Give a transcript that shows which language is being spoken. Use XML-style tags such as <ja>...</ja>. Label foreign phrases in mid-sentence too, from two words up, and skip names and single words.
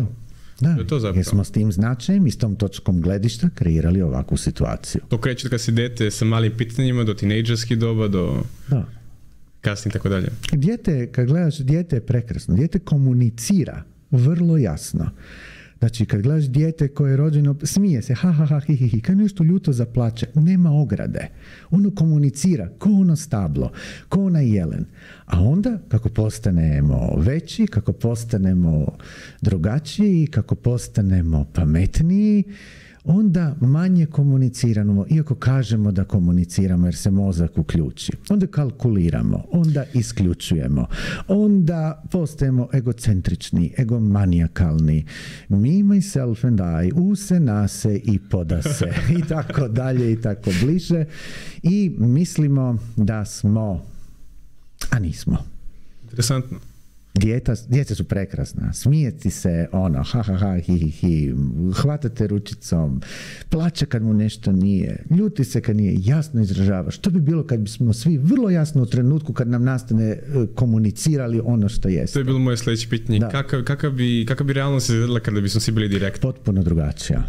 <hr>Da, jer smo s tim značajem i s tom točkom gledišta kreirali ovakvu situaciju. To kreće kad si dete sa malim pitanjima do tinejdžerskih doba, do kasnije i tako dalje. Kad gledaš, dijete je prekrasno. Dijete komunicira vrlo jasno. Znači, kad gledaš dijete koje je rođeno, smije se, ha, ha, ha, hi, hi, hi, kad nešto ljuto zaplače, nema ograde. Ono komunicira, ko ono stablo, ko onaj jelen. A onda, kako postanemo veći, kako postanemo drugačiji, kako postanemo pametniji, onda manje komuniciramo, iako kažemo da komuniciramo jer se mozak uključi. Onda kalkuliramo, onda isključujemo, onda postajemo egocentrični, egomanijakalni.</hr> <en>Me, myself and I, use,</en> <hr>nase i podase i tako dalje i tako bliže i mislimo da smo, a nismo. Interesantno. Djeca su prekrasna, smijeti se ono, ha ha ha, hi hi hi, hvatate ručicom, plače kad mu nešto nije, ljuti se kad nije, jasno izražava. Što bi bilo kad bismo svi vrlo jasno u trenutku kad nam nastane komunicirali ono što jeste? To je bilo moje sljedeće pitanje. Kakav bi realnost izgledala kada bismo svi bili direktni? Potpuno drugačija.</hr>